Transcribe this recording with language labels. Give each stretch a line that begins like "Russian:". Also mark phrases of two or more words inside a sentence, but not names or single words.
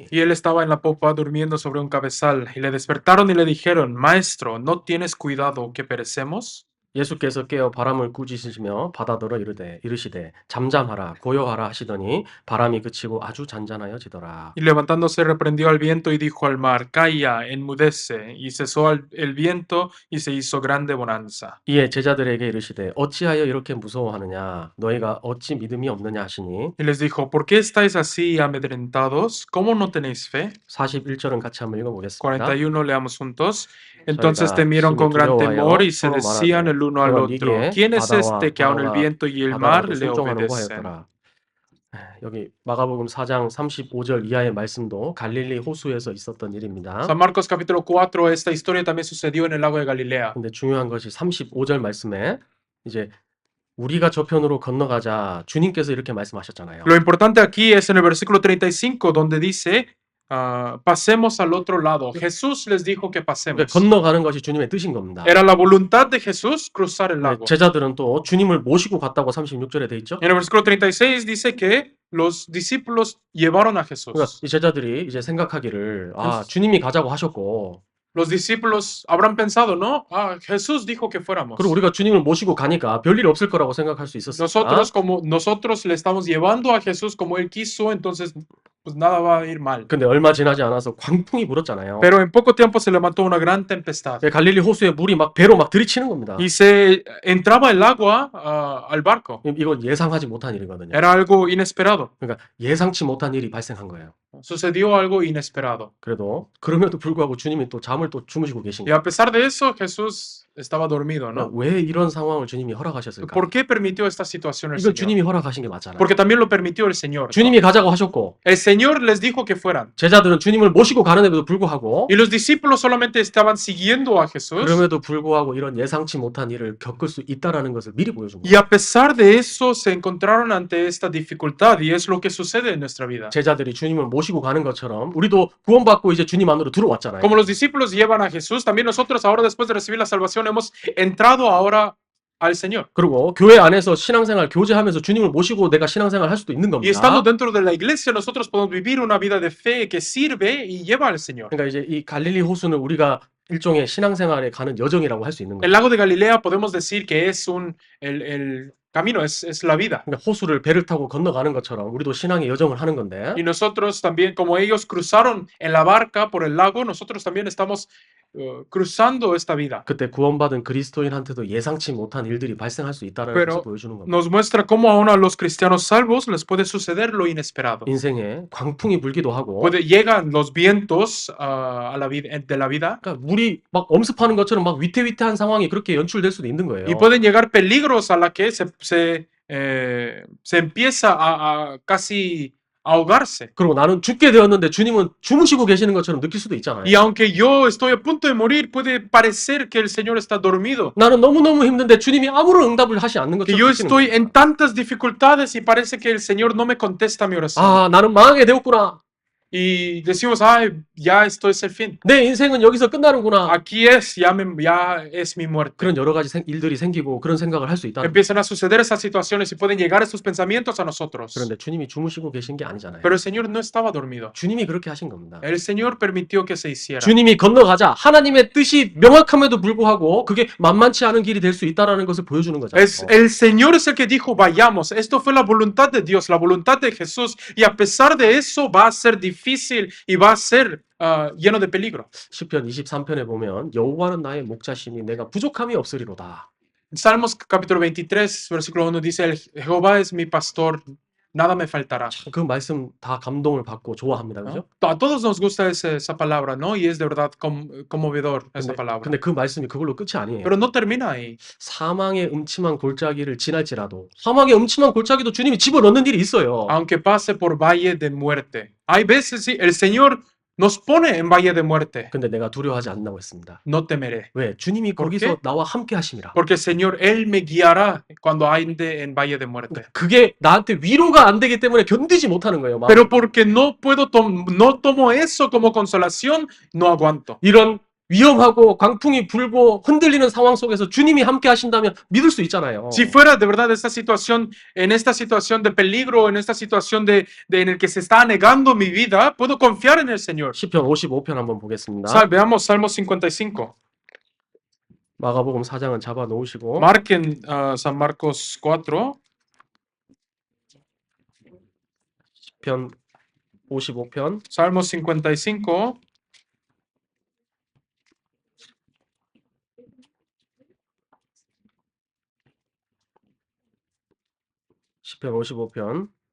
Spanish: Y él estaba en la popa durmiendo sobre un cabezal, y le despertaron y le dijeron, Maestro, ¿no tienes cuidado que perecemos?
Korean: 예수께서 깨어 바람을 꾸짖으시며 바다더러 이르시되 잠잠하라 고요하라 하시더니 바람이 그치고 아주 잔잔하여지더라.
Spanish: Y levantándose reprendió al viento y dijo al mar, calla, enmudece. Y cesó el viento y se hizo grande bonanza.
Korean: 이에 제자들에게 이르시되 어찌하여 이렇게 무서워하느냐 너희가 어찌 믿음이 없느냐 하시니
Spanish: Y les dijo, ¿por qué estáis así amedrentados? ¿Cómo no tenéis fe?
Korean: 41절은 같이 한번 읽어보겠습니다.
Spanish: 41 leamos juntos. Entonces
Korean: 저희가
Spanish: temieron con gran temor
Korean: 두려워하여
Spanish: y se
Korean: 서로
Spanish: decían
Korean: 말하되
Spanish: el uno al
Korean: 그가
Spanish: otro,
Korean: 네게
Spanish: ¿quién es
Korean: 바다와
Spanish: este que aun el
Korean: 바다가
Spanish: viento y el mar
Korean: 바다라도
Spanish: le
Korean: 순종하는
Spanish: obedecen?
Korean: 하였더라. 여기 마가복음 4장 35절 이하의 말씀도 갈릴리 호수에서 있었던 일입니다.
Spanish: San Marcos capítulo 4, esta historia también sucedió en el lago de Galilea.
Korean: 근데 중요한 것이 35절 말씀에 이제 우리가 저편으로 건너가자 주님께서 이렇게 말씀하셨잖아요.
Spanish: Lo importante aquí es en el versículo 35, donde dice, pasemos al otro lado. Jesús les dijo que
Korean: 그러니까
Spanish: pasemos.
Korean: 건너가는 것이 주님의 뜻인 겁니다.
Spanish: Era la voluntad de Jesús cruzar el
Korean: 네,
Spanish: lago.
Korean: 제자들은 또 주님을 모시고 갔다고 36절에 돼 있죠.
Spanish: En el versículo 36 dice que los discípulos llevaron a
Korean: 그러니까
Spanish: Jesús.
Korean: 이 제자들이 이제 생각하기를 그래서- 주님이 가자고 하셨고
Spanish: Los discípulos habrán pensado, ¿no? Jesús dijo que fuéramos.
Korean: 그리고 우리가 주님을 모시고 가니까 별일 없을 거라고 생각할 수 있었습니다.
Spanish: Nosotros, como nosotros le estamos llevando a Jesús como Él quiso, entonces pues nada va a ir mal.
Korean: 근데 얼마 지나지 않아서 광풍이 불었잖아요.
Spanish: Pero en poco tiempo se levantó una gran tempestad
Korean: 갈릴리 호수에 물이 막 배로 막 들이치는 겁니다.
Spanish: y se entraba el agua al barco.
Korean: 이건 예상하지 못한 일이거든요.
Spanish: Era algo inesperado.
Korean: 그러니까 예상치 못한 일이 발생한 거예요.
Spanish: Sucedió algo inesperado.
Korean: 그래도 그럼에도 불구하고 주님이 또 잠을 또 주무시고 계신
Spanish: Y
Korean: 거예요.
Spanish: a pesar de eso, Jesús estaba dormido, ¿no?
Korean: 왜 이런 상황을 주님이 허락하셨을까?
Spanish: ¿Por qué permitió esta situación el
Korean: 이건
Spanish: Señor?
Korean: 주님이 허락하신 게 맞잖아요.
Spanish: Porque también lo permitió el Señor.
Korean: 주님이 가자고 하셨고
Spanish: El Señor les dijo que fueran.
Korean: 제자들은 주님을 모시고 가는데도 불구하고
Spanish: Y los discípulos solamente estaban siguiendo a Jesús.
Korean: 그럼에도 불구하고 이런 예상치 못한 일을 겪을 수 있다라는 것을 미리 보여준
Spanish: Y
Korean: 거예요.
Spanish: a pesar de eso, se encontraron ante esta dificultad. Y es lo que sucede en nuestra vida.
Korean: 제자들이 주님을 모시고 가는 것처럼 우리도 구원받고 이제 주님 안으로 들어왔잖아요.
Spanish: Como los discípulos llevan a Jesús, también nosotros ahora, después de recibir la salvación, hemos entrado ahora al Señor.
Korean: 그리고 교회 안에서 신앙생활 교제하면서 주님을 모시고 내가 신앙생활 할 수도 있는
Spanish: Y estando
Korean: 겁니다.
Spanish: dentro de la iglesia, nosotros podemos vivir una vida de fe que sirve y lleva al Señor.
Korean: 그러니까 이제 이 갈릴리 호수는 우리가 일종의 신앙생활에 가는 여정이라고 할 수 있는
Spanish: El
Korean: 거예요.
Spanish: lago de Galilea podemos decir que es el camino, es la vida.
Korean: 그러니까 호수를 배를 타고 건너가는 것처럼 우리도 신앙의 여정을 하는 건데
Spanish: Y nosotros también, como ellos cruzaron en la barca por el lago, nosotros también estamos cruzando esta vida.
Korean: 그때 구원받은 그리스도인한테도 예상치 못한 일들이 발생할 수 있다는
Spanish: Pero
Korean: 것을 보여주는 겁니다.
Spanish: Nos muestra cómo aún a los cristianos salvos les puede suceder lo inesperado.
Korean: 인생에 광풍이 불기도 하고
Spanish: Llegan los vientos a la vida, de la vida
Korean: 그러니까 물이 막 엄습하는 것처럼 막 위태위태한 상황이 그렇게 연출될 수도 있는 거예요.
Spanish: y pueden llegar peligros a la que se empieza a casi ahogarse.
Korean: 그리고 나는 죽게 되었는데 주님은 주무시고 계시는 것처럼 느낄 수도 있잖아요.
Spanish: Y aunque yo estoy a punto de morir, puede parecer que el Señor está dormido.
Korean: 나는 너무너무 힘든데 주님이 아무런 응답을 하지 않는
Spanish: Que
Korean: 것처럼
Spanish: yo
Korean: 느끼는
Spanish: estoy
Korean: 거예요.
Spanish: en tantas dificultades y parece que el Señor no me contesta mi oración.
Korean: 나는 망하게 되었구나.
Spanish: Y decimos, ay, ya esto es el fin.
Korean: 내 인생은 여기서 끝나는구나.
Spanish: Aquí es, ya es mi muerte.
Korean: 그런 여러 가지 일들이 생기고 그런 생각을 할 수 있다는 거예요.
Spanish: Empiezan a suceder esas situaciones y pueden llegar estos pensamientos a nosotros.
Korean: 그런데 주님이 주무시고 계신 게 아니잖아요.
Spanish: Pero el Señor no estaba dormido.
Korean: 주님이 그렇게 하신 겁니다.
Spanish: El Señor permitió que se hiciera.
Korean: 주님이 건너가자. 하나님의 뜻이 명확함에도 불구하고 그게 만만치 않은 길이 될 수 있다는 것을 보여주는 거잖아요.
Spanish: El Señor es el que dijo, vayamos. Esto fue la voluntad de Dios, la voluntad de Jesús. Y a pesar de eso va a ser difícil y va a ser lleno de peligro.
Korean: 시편 23편에 보면 여호와는 나의 목자시니 내가 부족함이 없으리로다.
Spanish: Salmos capítulo 23, versículo 1 dice, Jehová es mi pastor, nada me faltará.
Korean: 그 말씀 다 감동을 받고 좋아합니다.
Spanish: ¿No?
Korean: 그죠?
Spanish: A todos nos gusta esa palabra, ¿no? Y es de verdad conmovedor esa palabra.
Korean: 근데 그 말씀이 그걸로 끝이 아니에요.
Spanish: Pero no termina ahí.
Korean: 사망의 음침한 골짜기를 지날지라도 사망의 음침한 골짜기도 주님이 집어넣는 일이 있어요.
Spanish: Aunque pase por valle de muerte. Hay veces, sí, el Señor nos pone en valle de muerte.
Korean: 근데 내가 두려워하지 않는다고 했습니다.
Spanish: No temeré.
Korean: 왜? 주님이
Spanish: ¿Por
Korean: 거기서
Spanish: qué?
Korean: 나와 함께 하심이라.
Spanish: Porque el Señor, Él me guiará cuando ande en valle de muerte.
Korean: 그게 나한테 위로가 안 되기 때문에 견디지 못하는 거예요. 마음이.
Spanish: Pero porque no no tomo eso como consolación, no aguanto.
Korean: 이런 위험하고 광풍이 불고 흔들리는 상황 속에서 주님이 함께 하신다면 믿을 수 있잖아요.
Spanish: Si fuera de verdad esta situación, en esta situación de peligro, en esta situación en el que se está negando mi vida, puedo confiar en el Señor.
Korean: 시편 55편 한번 보겠습니다.
Spanish: Veamos Salmo 55.
Korean: 마가복음 4장은 잡아 놓으시고
Spanish: Marquen San Marcos 4,
Korean: 시편 55편
Spanish: Salmo 55,
Korean: 시편 55편